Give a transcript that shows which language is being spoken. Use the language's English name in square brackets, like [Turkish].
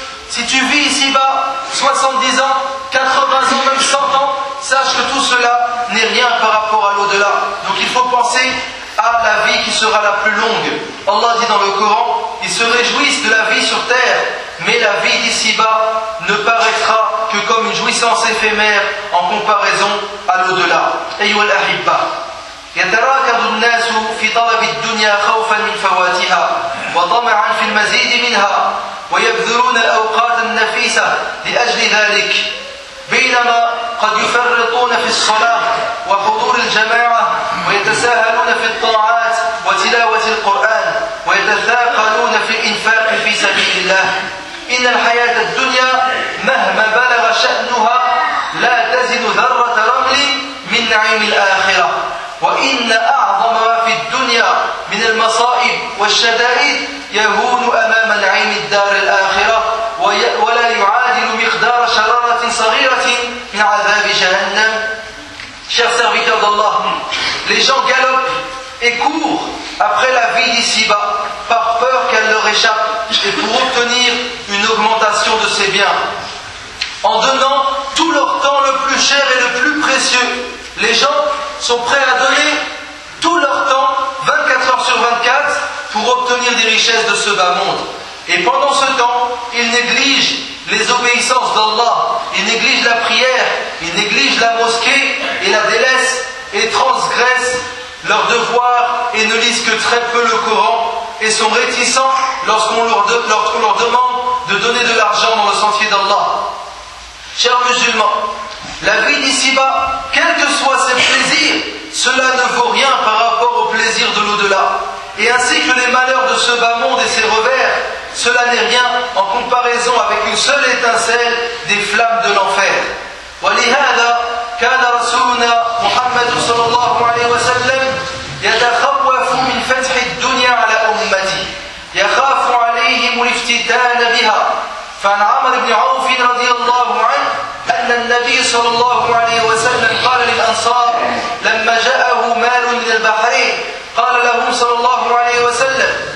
[French] Si tu vis ici-bas 70 ans, 80 ans, même 100 ans, sache que tout cela n'est rien par rapport à l'au-delà. Donc il faut penser à la vie qui sera la plus longue. Allah dit dans le Coran, ils se réjouissent de la vie sur terre, mais la vie d'ici-bas ne paraîtra que comme une jouissance éphémère en comparaison à l'au-delà. [Arabic] Ayyuha al-ahibba. يتراكض الناس في طلب الدنيا خوفا من فواتها وطمعا في المزيد منها ويبذلون الأوقات النفيسة لأجل ذلك بينما قد يفرطون في الصلاة وحضور الجماعة ويتساهلون في الطاعات وتلاوة القرآن ويتثاقلون في الإنفاق في سبيل الله إن الحياة الدنيا مهما بلغ شأنها لا تزن ذرة رمل من نعيم الآخرة وإن أعظم ما في الدنيا من المصائب والشدائد يهون أمام نعيم الدار الآخرة ولا يعادل مقدار شرارة صغيرة من عذاب جهنم. [French] Chers serviteurs d'Allah, les gens galopent et courent après la vie d'ici-bas par peur qu'elle leur échappe et pour obtenir une augmentation de ses biens. En donnant tout leur temps le plus cher et le plus précieux, les gens sont prêts à donner tout leur temps, 24 heures sur 24, pour obtenir des richesses de ce bas monde. Et pendant ce temps, ils négligent les obéissances d'Allah, ils négligent la prière, ils négligent la mosquée et la délaissent et transgressent leurs devoirs et ne lisent que très peu le Coran et sont réticents lorsqu'on leur demande de donner de l'argent dans le sentier d'Allah. Chers musulmans, la vie d'ici-bas, quels que soient ses plaisirs, cela ne vaut rien par rapport au plaisir de l'au-delà. Et ainsi que les malheurs de ce bas monde et ses revers, cela n'est rien en comparaison avec une seule étincelle des flammes de l'enfer. [Arabic] ولهذا كان رسولنا محمد صلى الله عليه وسلم يتخوف من فتح الدنيا على أمتي يخاف عليهم الافتتان بها. فعن عمر بن عوف رضي الله عنه أن النبي صلى الله عليه وسلم قال للأنصار لما جاءه مال من البحرين قال لهم صلى الله عليه وسلم